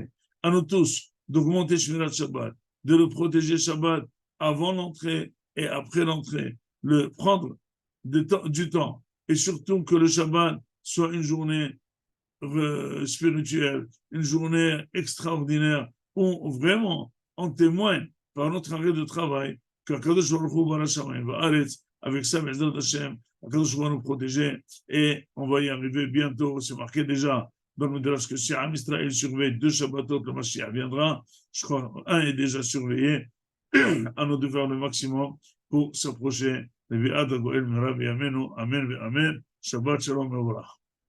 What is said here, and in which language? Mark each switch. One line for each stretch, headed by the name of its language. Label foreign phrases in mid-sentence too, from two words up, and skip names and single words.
French: À nous tous, d'augmenter
Hebrew: שמירת שבת,
French: de le protéger Shabbat avant l'entrée et après l'entrée, le prendre du temps et surtout que le Shabbat soit une journée spirituelle, une journée extraordinaire où vraiment on témoigne par notre arrêt de travail qu'
Hebrew: הקדוש ברוך הוא ברא שמים וארץ,
French: avec ça,
Hebrew: בעזרת השם,
French: Akadosh va nous protéger et on va y arriver bientôt. C'est marqué déjà dans le Midrash que si
Hebrew: עם ישראל
French: surveille 2 Shabbatot, le Mashiach viendra. Je crois un est déjà surveillé. À nous de faire le maximum pour s'approcher. Amen, amen, amen.
Hebrew: שבת שלום
French: et